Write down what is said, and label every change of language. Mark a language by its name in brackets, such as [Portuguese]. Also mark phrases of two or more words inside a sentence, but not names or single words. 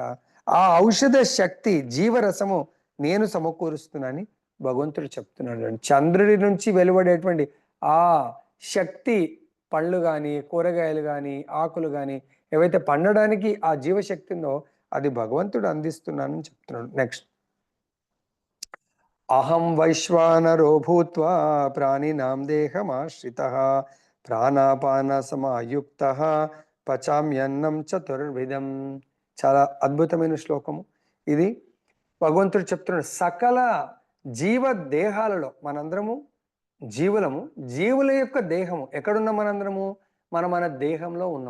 [Telugu] ఆ ఔషధ శక్తి జీవరసము నేను సమకూరుస్తున్నానని భగవంతుడు చెప్తున్నాడు. చంద్రుడి నుంచి వెలువడేటువంటి ఆ శక్తి పళ్ళు కానీ, కూరగాయలు కానీ, ఆకులు కానీ ఏవైతే పండడానికి ఆ జీవశక్తి ఉందో అది భగవంతుడు అందిస్తున్నానని చెప్తున్నాడు. నెక్స్ట్, [Sanskrit] అహం వైశ్వానరో భూత్వా ప్రాణినాం దేహమాశ్రితః ప్రాణాపాన సమాయుక్తః పచామ్యన్నం చతుర్విధం. [Telugu] చాలా అద్భుతమైన శ్లోకము ఇది. భగవంతుడు చెప్తున్నాడు, సకల జీవ దేహాలలో మనందరము జీవులము. జీవుల యొక్క దేహము ఎక్కడున్నాం? మనందరము మన దేహంలో ఉన్నాం.